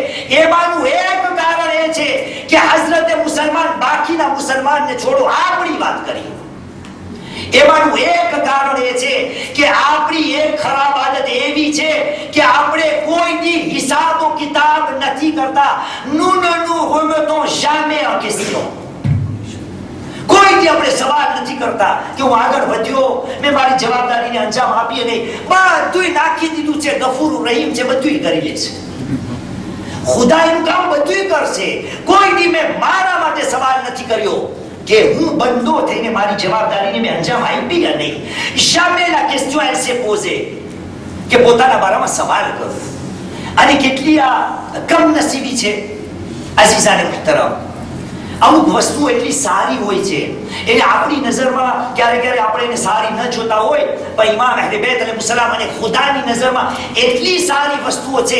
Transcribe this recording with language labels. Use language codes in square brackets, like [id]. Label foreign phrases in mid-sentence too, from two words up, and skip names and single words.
[gu] એમાંનું એક કારણ એ છે કે હઝરતે મુસલમાન બાકીના મુસલમાનને છોડો, આપણી વાત કરીએ. એમાંનું એક કારણ એ છે કે આપણી એક ખરાબ આદત એવી છે કે આપણે કોઈની હિસાબો કિતાબ નથી કરતા. [fr] nous ne nous remettons jamais en question. [gu] કોઈથી આપણે સવાલ નથી કરતા કે હું આગળ વધ્યો, મેં મારી જવાબદારીને અંજામ આપી નહીં, બધું નાખી દીધું છે, ગફૂર રહીમ છે, બધું કરી લે છે. ખુદા એનું કામ બધું કરશે. કોઈથી મેં મારા માટે સવાલ નથી કર્યો કે હું બંદો થઈને મારી જવાબદારીને મેં અંજામ આપી યા નહીં. [fr] jamais la question elle s'est posée [gu] કે પોતાના બારામાં સવાલ કરો. અને કેટલી આ કમનસીબી છે [ur] عزیزانِ محترم. [gu] અમુક વસ્તુઓ એટલી સારી હોય છે, એને આપણી નજરમાં ક્યારે ક્યારે આપણે એને સારી ન જોતા હોય, પણ ઇમામ અહલે બેત અલૈહિસ્સલામ અને ખુદાની નજરમાં એટલી સારી વસ્તુઓ છે.